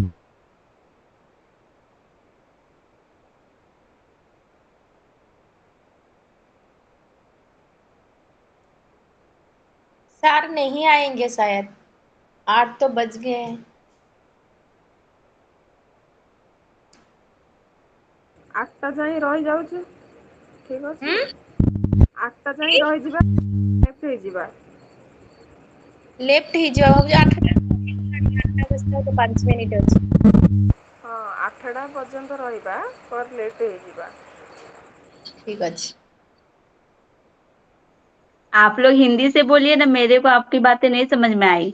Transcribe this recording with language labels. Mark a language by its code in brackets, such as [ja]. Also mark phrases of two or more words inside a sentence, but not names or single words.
[hi] सर नहीं आएंगे शायद, 8 तो बज गए हैं। [or] आठटा ଯାଏଁ ରହିଯାଉଛି, ଠିକ ଅଛି। हम्म। 8ଟା ଯାଏଁ ରହିଯିବା, ଲେଫ୍ଟ ହେଇଯିବା। [hi] लेफ्ट ही जाओ, 8टा, 8टा बजता है तो 5 मिनट ଅଛି। [or] ହଁ, 8ଟା ପର୍ଯ୍ୟନ୍ତ ରହିବା, ପରେ ଲେଫ୍ଟ ହେଇଯିବା। ठीक ଅଛି। [hi] आप लोग हिंदी से बोलिए ना, मेरे को आपकी बातें नहीं समझ में आई।